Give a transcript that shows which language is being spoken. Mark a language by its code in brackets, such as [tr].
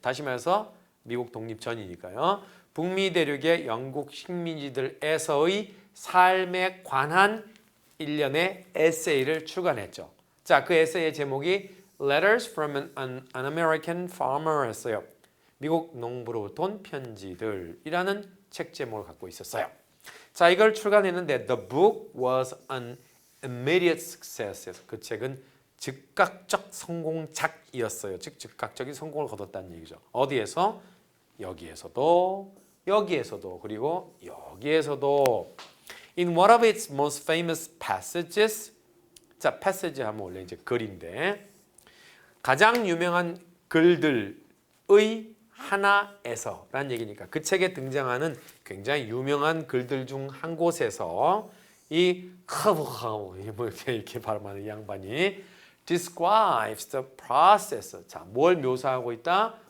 [ko] 다시 말해서 미국 독립 전이니까요. 북미 대륙의 영국 식민지들에서의 삶에 관한 1년의 에세이를 출간했죠. 자, 그 에세이의 제목이 Letters from an American Farmer 였어요. 미국 농부로부터 온 편지들이라는 책 제목을 갖고 있었어요. 자, 이걸 출간했는데 [en] The book was an immediate success. [ko] 그 책은 즉각적 성공작이었어요. 즉 즉각적인 성공을 거뒀다는 얘기죠. 어디에서? 여기에서도 여기에서도 그리고 여기에서도 [en] In one of its most famous passages [ko] 자, passage 하면 원래 이제 글인데 가장 유명한 글들의 하나에서 라는 얘기니까 그 책에 등장하는 굉장히 유명한 글들 중 한 곳에서 이 카브하우 뭐 이렇게 발음하는 이 양반이 [en] describes the process [ko] 자, 뭘 묘사하고 있다?